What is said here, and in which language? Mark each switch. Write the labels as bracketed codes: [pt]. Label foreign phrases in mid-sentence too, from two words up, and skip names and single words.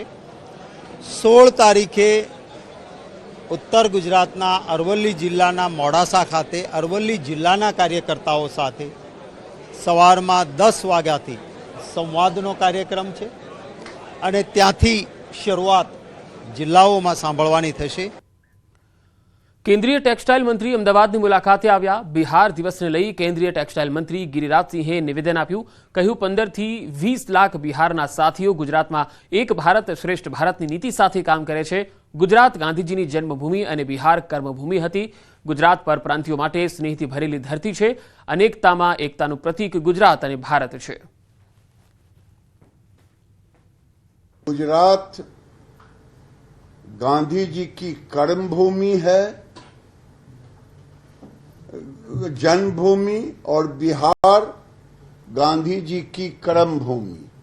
[gu] 16 તારીખે ઉત્તર ગુજરાતના અરવલી જિલ્લાના મોડાસા ખાતે અરવલી જિલ્લાના કાર્યકર્તાઓ સાથે સવારમાં 10 વાગ્યાથી સંવાદનો કાર્યક્રમ છે અને ત્યાંથી શરૂઆત જિલ્લાઓમાં સાંભળવાની થશે। કેન્દ્રીય ટેક્સટાઇલ મંત્રી અમદાવાદની મુલાકાતે આવ્યા। બિહાર દિવસને લઈ કેન્દ્રીય ટેક્સટાઇલ મંત્રી ગિરિરાજસિંહે નિવેદન આપ્યું। કહ્યું 15 થી 20 લાખ બિહારના સાથીઓ ગુજરાતમાં એક ભારત શ્રેષ્ઠ ભારતની નીતિ સાથે કામ કરે છે। ગુજરાત ગાંધીજીની જન્મભૂમિ અને બિહાર કર્મભૂમિ હતી। ગુજરાત પરપ્રાંતિયો માટે સ્નેહથી ભરેલી ધરતી છે। અનેકતામાં એકતાનું પ્રતીક ગુજરાત અને ભારત છે। [hi] गुजरात गांधी जी की कर्मभूमि है, जन्मभूमि, और बिहार गांधी जी की कर्मभूमि।